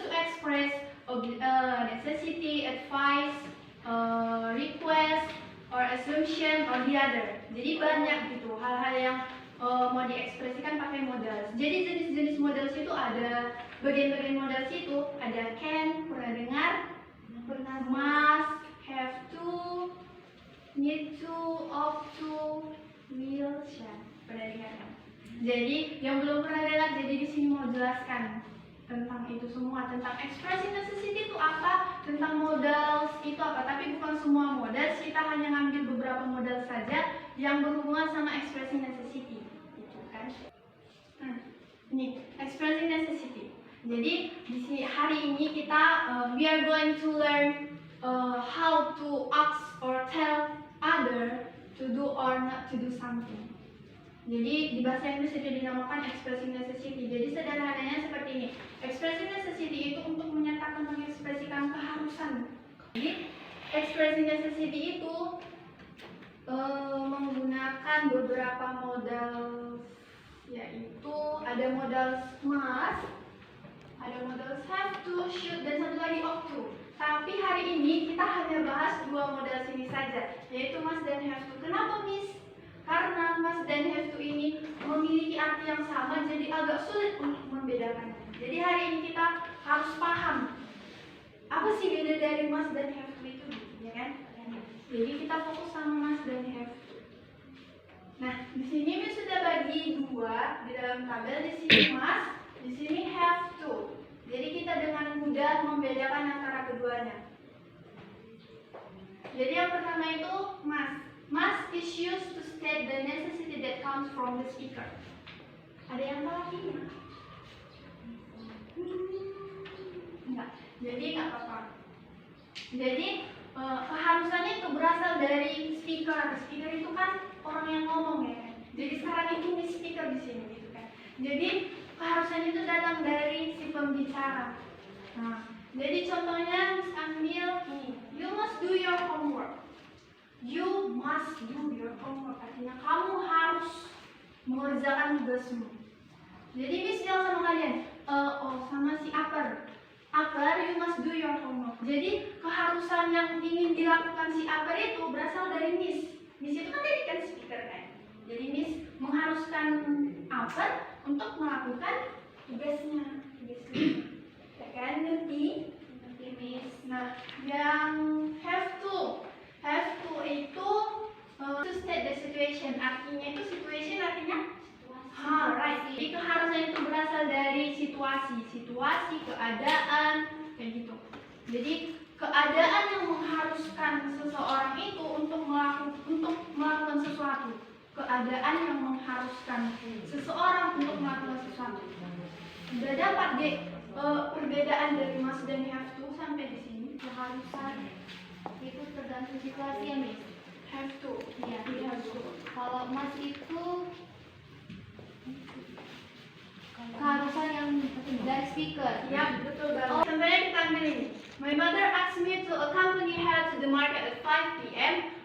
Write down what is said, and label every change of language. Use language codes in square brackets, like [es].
[en] To express necessity, advice, request, or assumption, or the other. [id] Jadi banyak gitu hal-hal yang mau diekspresikan pakai modals. Jadi jenis-jenis modals itu ada, bagian-bagian modals itu ada can, pernah dengar? Pernah, [en] Must, have to, need to, ought to, will, shall. [id] Pernah dengar kan? Jadi yang belum pernah dengar, jadi di sini mau jelaskan tentang itu semua, tentang expressing necessity itu apa, tentang modals itu apa. Tapi bukan semua modals, kita hanya ngambil beberapa modal saja yang berhubungan sama expressing necessity, gitu kan? Ini expressing necessity. Jadi di sini hari ini kita [en] we are going to learn how to ask or tell other to do or not to do something. [id] Jadi di bahasa Inggris itu dinamakan expressing necessity. Jadi sederhananya seperti ini. Expressing necessity itu untuk menyatakan, mengekspresikan keharusan. Jadi expressing necessity itu menggunakan beberapa modal, yaitu ada modal must, ada modal have to, should, dan satu lagi ought to. Tapi hari ini kita hanya bahas dua modal sini saja, yaitu must dan have to. Kenapa, Miss? Karena must dan have to ini memiliki arti yang sama, jadi agak sulit untuk membedakannya. Jadi hari ini kita harus paham apa sih beda dari must dan have to itu, ya kan? Jadi kita fokus sama must dan have to. Nah, di sini Miss sudah bagi dua di dalam tabel. Di sini must, di sini have to. Jadi kita dengan mudah membedakan antara keduanya. Jadi yang pertama itu must. [en] Must is used to state the necessity that comes from the speaker. [id] Ada yang tahu artinya? Enggak. Jadi nggak apa-apa. Jadi keharusannya itu berasal dari speaker. Speaker itu kan orang yang ngomong ya kan. Jadi sekarang itu nih speaker di sini gitu kan. Jadi keharusannya itu datang dari si pembicara. Nah, jadi contohnya ambil ini. [en] You must do your homework. You must do your homework. [id] Artinya kamu harus mengerjakan tugasmu. Jadi Miss bilang sama kalian, sama si Upper, [en] you must do your homework. [id] Jadi keharusan yang ingin dilakukan si Upper itu berasal dari Miss. Miss itu kan tadi kan speaker kan. Jadi Miss mengharuskan Upper untuk melakukan tugasnya. Ya kan, ngerti Miss. Nah, yang have to itu [en] to state the situation. [id] Artinya itu situation artinya right. Jadi keharusan itu berasal dari situasi, keadaan, kayak gitu. Jadi keadaan yang mengharuskan seseorang itu untuk melakukan sesuatu. Keadaan yang mengharuskan seseorang untuk melakukan sesuatu. Sudah dapat deh perbedaan dari must dan have to sampai di sini. Keharusan itu tergantung situasi ya, Miss. [en] Have to. [id] Iya, [en] Have to. [id] Kalau must itu keharusan yang dari speaker. Ya, betul banget. Contohnya kita ambil ini. [en] My mother asked me to accompany her to the market at 5 p.m.